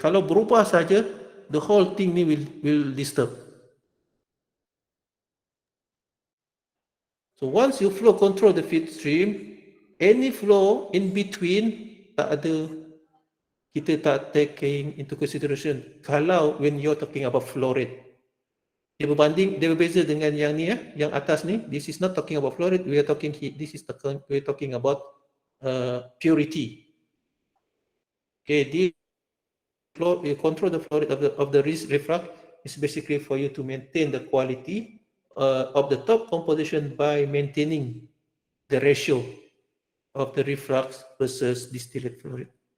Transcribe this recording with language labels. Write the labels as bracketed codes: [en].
[ms] Kalau berubah saja, [en] the whole thing [ms] ni [en] will disturb. So once you flow control the feed stream, any flow in between [ms] tak ada, kita tak [en] taking into consideration. [ms] Kalau [en] when you're talking about flow rate, [ms] dia berbeza dengan yang ni yang atas ni. [en] This is not talking about flow rate. We are talking we're talking about purity. Okay, you control the flow rate of the reflux is basically for you to maintain the quality of the top composition by maintaining the ratio of the reflux versus distillate flow rate.